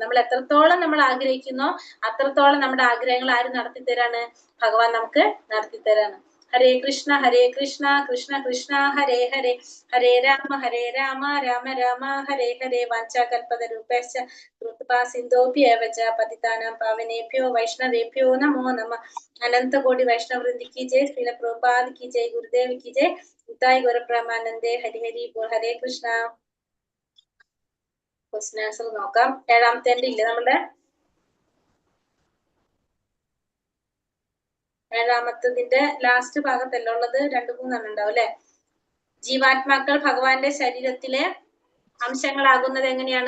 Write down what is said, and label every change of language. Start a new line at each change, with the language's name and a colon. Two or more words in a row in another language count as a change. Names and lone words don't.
Malayalam: നമ്മൾ എത്രത്തോളം നമ്മൾ ആഗ്രഹിക്കുന്നോ അത്രത്തോളം നമ്മുടെ ആഗ്രഹങ്ങൾ ആര് നടത്തിത്തരാണ്? ഭഗവാൻ നമുക്ക് നടത്തിത്തരാണ്.
Sanskrit: ഹരേ കൃഷ്ണ കൃഷ്ണ കൃഷ്ണ ഹരേ ഹരേ, ഹരേ രാമ രാമ രാമ ഹരേ ഹരേ. വാഞ്ചാകൽപതരൂപേശ്ച കൃപയാ സിന്ധോഭ്യേവ ച പതിതാനാം പാവനേഭ്യോ വൈഷ്ണവേഭ്യോ നമോ നമഃ.
Hindi: अनंत कोटि वैष्णव वृंद की जय, श्रील प्रभुपाद की जय, गुरुदेव की जय,
Bangla: নিতাই গৌর প্রেমানন্দে. হরি হরি বোল.
Sanskrit: हरे കൃഷ്ണ.
English: question answer നോക്കാം.
Malayalam: ഏഴാമത്തെ ഇല്ലേ നമ്മുടെ ഏഴാമത്തതിന്റെ ലാസ്റ്റ് ഭാഗത്തല്ല ഉള്ളത്, 2-3 ഉണ്ടാവും അല്ലെ. ജീവാത്മാക്കൾ ഭഗവാന്റെ ശരീരത്തിലെ അംശങ്ങളാകുന്നത് എങ്ങനെയാണ്?